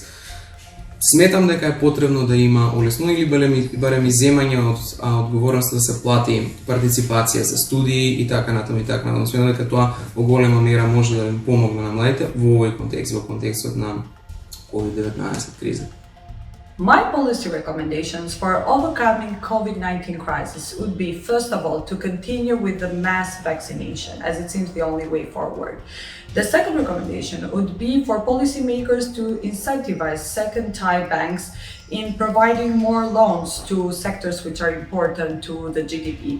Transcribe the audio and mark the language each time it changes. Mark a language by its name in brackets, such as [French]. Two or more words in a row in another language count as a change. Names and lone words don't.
[Macedonian] Сметам дека е потребно да има олеснување или барем иземање од одговорноста да се плати партиципација за студии и така натаму и така натаму. Сметам дека тоа во голема мера може да им помогне на младите во овој контекст, во контекстот на COVID-19 криза. [English] My policy recommendations for overcoming COVID-19 crisis would be, first of all, to continue with the mass vaccination, as it seems the only way forward. The second recommendation would be for policymakers to incentivize second-tier banks in providing more loans to sectors which are important to the GDP.